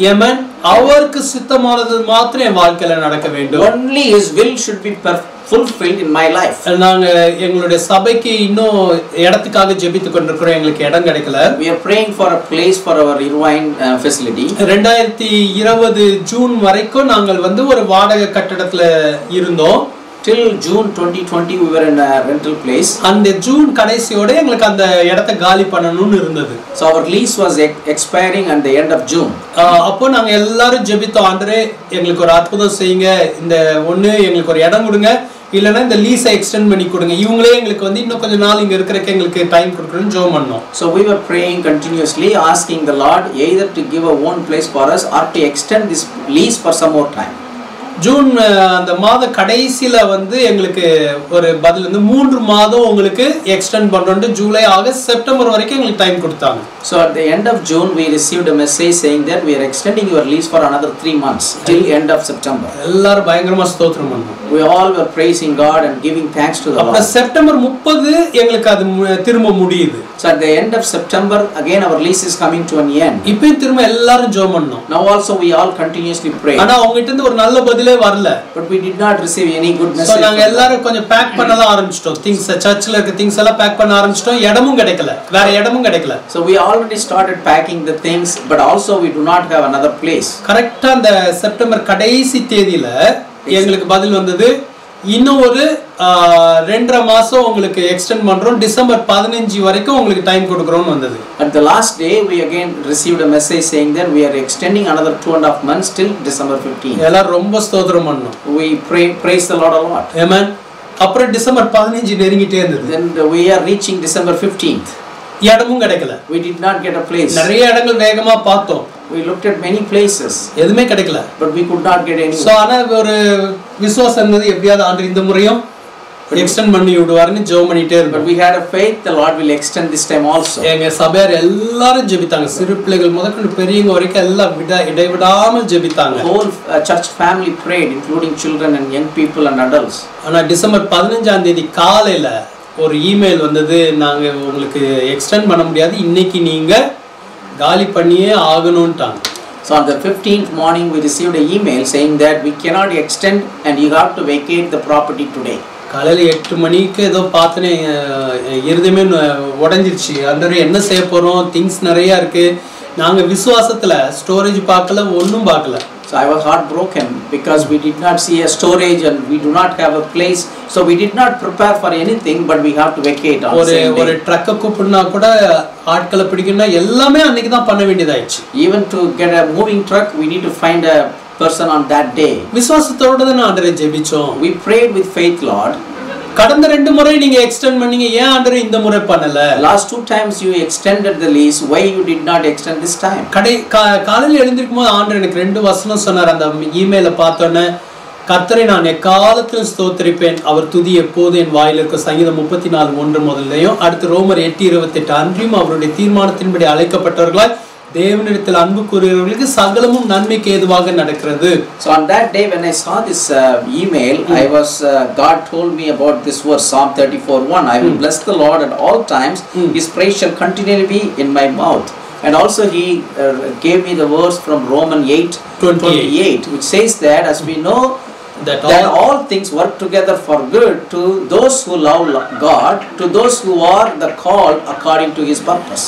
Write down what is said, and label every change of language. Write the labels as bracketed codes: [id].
[en] Amen. [ta] அவருக்கு சித்தமானது மாத்திரம் என் வாழ்க்கையில நடக்க வேண்டும். [en] Only his will should be fulfilled in my life. [ta] நாங்க எங்களுடைய சபைக்கு இன்னும் இடத்துக்காக ஜெபித்துக் கொண்டிருக்கிறோம். எங்களுக்கு இடம் கிடைக்கல. [en] We are praying for a place for our Irvine facility. [ta] 2020 June வரைக்கும் நாங்கள் ஒரு வாடகை கட்டடத்துல இருந்தோம். [en] Till June 2020 we were in a rental place. [ta] அந்த ஜூன் கடைசியோட எங்களுக்கு அந்த இடத்தை காலி பண்ணனும்னு இருந்தது. [en] So our lease was expiring at the end of June. [ta] அப்போ நாங்க எல்லாரும் ஜெபித்தோம், ஆண்டவரே எங்களுக்கு ஒரு அற்புதம் செய்யுங்க, இந்த ஒண்ணு எங்களுக்கு ஒரு இடம் கொடுங்க, இல்லனா இந்த லீஸை எக்ஸ்டெண்ட் பண்ணி கொடுங்க. இவங்களே எங்களுக்கு இன்னும் கொஞ்ச நாள் இங்க இருக்கறதுக்கு எங்களுக்கு டைம் கொடுக்கணும்னு ஜெபம் பண்ணோம். [en] So we were praying continuously, asking the Lord either to give a one place for us or to extend this lease for some more time. [ta] June அந்த மாத கடைசில எங்களுக்கு ஒரு பதில் 3 மாதம் உங்களுக்கு எக்ஸ்டெண்ட் பண்றோம்னு ஜூலை ஆகஸ்ட் செப்டம்பர் வரைக்கும் எங்களுக்கு டைம் கொடுத்தாங்க. [en] So at the end of June we received a message saying that we are extending your lease for another 3 months till end of September. [ta] எல்லாரும் பயங்கரமா ஸ்தோத்திரம் பண்ணோம். [en] We all were praising God and giving thanks to the Lord. [ta] அப்ப September 30 எங்களுக்கு அது திரும்ப முடியுது. [en] So at the end of September again our lease is coming to an end. [ta] இப்போ திரும்ப எல்லாரும் ஜெபம் பண்ணோம். [en] Now also we all continuously pray. [ta] ஆனா அவங்கட்ட இருந்து ஒரு நல்ல பதிலே வரல. [en] But we did not receive any good message. [ta] So நாங்க எல்லாரும் கொஞ்சம் பேக் பண்ணலாம் ஆரம்பிச்சிட்டோம். things சர்ச்ல இருக்க things எல்லாம் பேக் பண்ண ஆரம்பிச்சிட்டோம். இடமும் கிடைக்கல. வேற இடமும் கிடைக்கல. [en] So we already started packing the things, but also we do not have another place. [ta] கரெக்ட்டா அந்த செப்டம்பர் கடைசி தேதியில எங்களுக்கு பதில் வந்தது, இன்னும் ஒரு 2.5 மாசம் உங்களுக்கு எக்ஸ்டெண்ட் பண்றோம், டிசம்பர் 15 வரைக்கும் உங்களுக்கு டைம் கொடுக்கறோம்னு வந்தது. [en] At the last day we again received a message saying that we are extending another 2.5 months till December 15. [ta] எல்லாரும் ரொம்ப ஸ்தோத்திரம் பண்ணோம். [en] We praise the Lord a lot. Amen. [ta] அப்புறம் டிசம்பர் 15 நெருங்கிட்டே இருந்தது. [en] Then we are reaching December 15th. [ta] இடமும் கிடைக்கல. [en] We did not get a place. [ta] நிறைய இடங்கள் வேகமா பார்த்தோம். [en] We looked at many places. [ta] எதுமே கிடைக்கல. [en] But we could not get any. [ta] So ஆனா ஒரு விசுவாசம் இருந்தது, எப்படியாவது ஆண்டவர் இந்த முறையும் எக்ஸ்டெண்ட் பண்ணி விடுவார்னு ஜெபம் பண்ணிட்டே இருந்தோம். [en] But we had a faith the Lord will extend this time also. [ta] எங்க சபையார் எல்லாரும் ஜெபித்தாங்க. சிறு பிள்ளைகள் முதற்கொண்டு பெரியவங்க வரைக்கும் எல்லாம் இடைவிடாமல் ஜெபித்தாங்க. [en] Whole church family prayed, including children and young people and adults. [ta] ஆனா டிசம்பர் 15ஆம் தேதி காலையில ஒரு இமெயில் வந்தது, நாங்க உங்களுக்கு எக்ஸ்டெண்ட் பண்ண முடியாது, இன்னைக்கு நீங்க காலி பண்ணியே ஆகணும்ட்டாங்க. [en] So on the 15th morning we received an email saying that we cannot extend and you have to vacate the property today. [ta] காலையில 8 மணிக்கு ஏதோ பார்த்தனே இருதயமே உடைஞ்சிருச்சு. ஆண்டவரே என்ன செய்ய போறோம், திங்ஸ் நிறைய இருக்கு, நாங்க விசுவாசத்துல ஸ்டோரேஜ் பார்க்கல, ஒண்ணும் பார்க்கல. [en] So I was heartbroken because we did not see a storage and we do not have a place, so we did not prepare for anything, but we have to vacate on the same day. [ta] ஒரு ட்ரக்க கூப்பிடுனா கூட ஆட்களை பிடிக்கணும்னா எல்லாமே அன்னைக்கு தான் பண்ண வேண்டியதாயிடுச்சு. [en] Even to get a moving truck we need to find a person on that day. [ta] விசுவாசத்தோட தான் ஆண்டவரே ஜெபிச்சோம். [en] We prayed with faith, Lord. [ta] கடந்த 2 முறை நீங்க எக்ஸ்டெண்ட் பண்ணீங்க, ஏன் ஆண்டவரே இந்த முறை பண்ணல? [en] Last 2 times you extended the lease, why you did not extend this time? [ta] காலையில எழுந்திருக்கும்போது ஆண்டவர் எனக்கு 2 வசனம் சொன்னார். அந்த இமெயில பார்த்தோன்னே, கர்த்தரை நான் எக்காலத்திலும் ஸ்தோத்திரிப்பேன், அவர் துதி எப்போது என் வாயில் இருக்க. சங்கீதம் 34:1 முதல்லையும், அடுத்து ரோமர் 8:28 அன்றியும் அவருடைய தீர்மானத்தின்படி அழைக்கப்பட்டவர்களாய் தேவனிடத்தில் அன்பு கூறுகிறவர்களுக்கு சகலமும் நன்மைக்கு ஏதுவாக நடக்கிறது. [en] So on that day when I saw this email, God told me about this verse, Psalm 34:1. I will bless the Lord at all times, his praise shall continually be in my mouth. And also he gave me the verse from Romans 8:28, which says that as we know that all things work together for good to those who love God, to those who are the called according to his purpose.